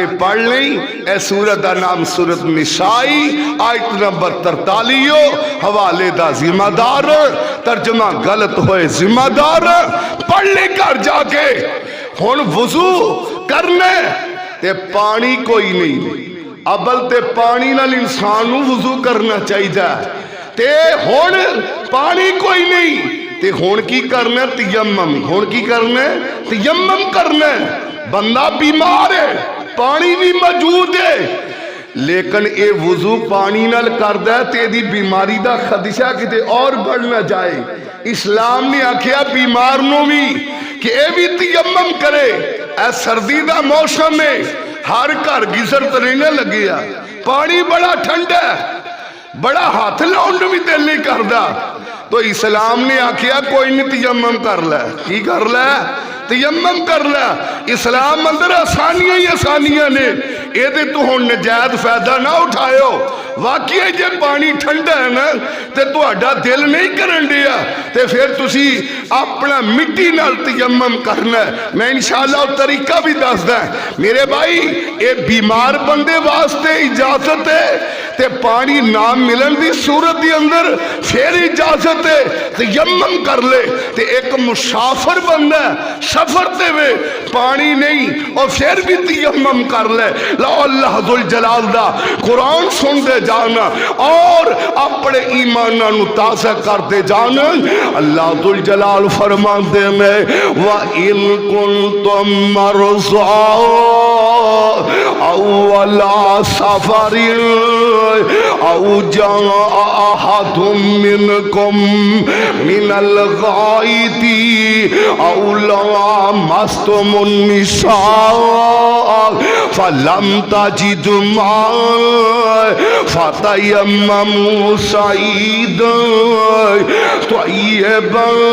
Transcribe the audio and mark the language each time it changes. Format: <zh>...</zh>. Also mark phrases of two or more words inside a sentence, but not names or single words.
<pa>پڑھ لیں اے سورت دا نام سورت نسائی آیت نمبر 43 حوالے دا ذمہ دار ترجمہ غلط ہوئے ذمہ دار پڑھ لیں کار جا کے ہن وضو کرنے تے پانی کوئی نہیں ابل تے پانی نال انسان نو وضو کرنا چاہیے تے ہن پانی کوئی نہیں تے ہن کی کرنا ہے؟ تیمم. ہن کی کرنا ہے؟ تیمم کرنا ہے. بندہ بیمار ہے، پانی بھی موجود ہے، لیکن اے وضو پانی نال کردا ہے تے دی بیماری دا خدشہ کتے اور بڑھ نہ جائے. اسلام نے آکھیا بیمار نو بھی کہ اے بھی تیمم کرے. اے سردی دا موسم ہے، ہر گھر گیزر تے نہیں لگیا، پانی بڑا ٹھنڈا ہے، بڑا ہاتھ لاؤن بھی دل نہیں کردا. تو اسلام نے آکھیا کوئی نہیں تیمم کر لے. کی کر لے؟ تیمم کر لے. اسلام اندر آسانیاں ہی آسانیاں نے. اے دے تو ہن نجائز فائدہ نہ اٹھائیو. واقعی جے پانی ٹھنڈا ہے نا تے تہاڈا دل نہیں کرن دیا تے پھر تسی اپنا مٹی نال تیمم کرنا ہے. میں انشاءاللہ طریقہ بھی دسدا میرے بھائی. اے بیمار بندے واسطے اجازت ہے تے پانی نہ ملن دی صورت دی اندر پھر اجازت ہے تیمم کر لے. تے ایک مسافر بندہ سفر تے وے پانی نہیں اور پھر بھی تیمم کر لے. لا اللہ ذوالجلال دا قرآن سن دے جانا اور اپنے ایمانہ نو تازہ کر دے جانا. اللہ ذوالجلال فرماندے میں</pa> <ar>وَإِن كُنتُم مَّرْضَىٰ أَوْ عَلَىٰ سَفَرٍ أَوْ جَاءَ أَحَدٌ مِّنكُم مِّنَ الْغَائِطِ أَوْ لَامَسْتُمُ النِّسَاءَ فَلَمْ تَجِدُوا مَاءً فَتَيَمَّمُوا صَعِيدًا طَيِّبًا</ar>